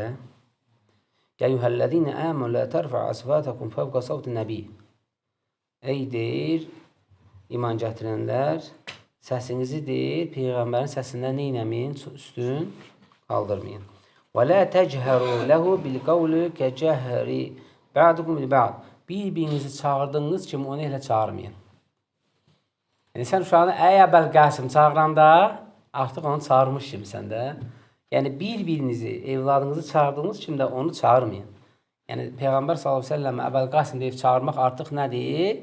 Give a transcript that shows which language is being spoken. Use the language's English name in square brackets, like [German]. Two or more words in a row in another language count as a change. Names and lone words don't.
[Arabic] يا أيها الذين آمنوا لا ترفعوا أصواتكم فوق صوت النبي. [Azerbaijani] Ey deyir, iman gətirənlər, səsinizi deyir, peyğəmbərin səsindən neynəməyin, üstün qaldırmayın. [Arabic] ولا تجهروا له بالقول كجهر بعضكم لبعض. [Azerbaijani] Bir-birinizi çağırdığınız kimi onu elə çağırmayın. Yəni sən uşağını ey Əbəl Qasim çağıranda artıq onu çağırmış kimisən də. Yəni, bir-birinizi, evladınızı çağırdığınız kimi də onu çağırmayın. Yəni, Peyğəmbər s.ə.v. Əbəl Qasim deyib çağırmaq artıq nədir?